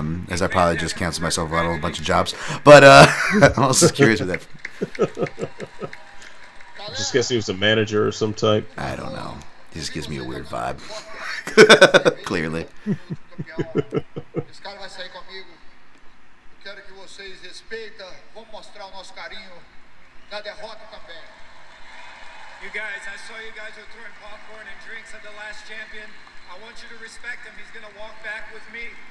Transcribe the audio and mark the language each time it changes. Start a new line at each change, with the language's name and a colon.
English: As I probably just canceled myself out of a bunch of jobs. But I'm also curious with that. I just guess he was a manager or some type. I don't know. He just gives me a weird vibe. Clearly.
Portuguese: Esse cara vai sair comigo. Eu quero que vocês respeitem. Vamos mostrar o nosso carinho na derrota também.
English: You guys, I saw you guys were throwing popcorn and drinks at the last champion. I want you to respect him. He's going to walk back with me.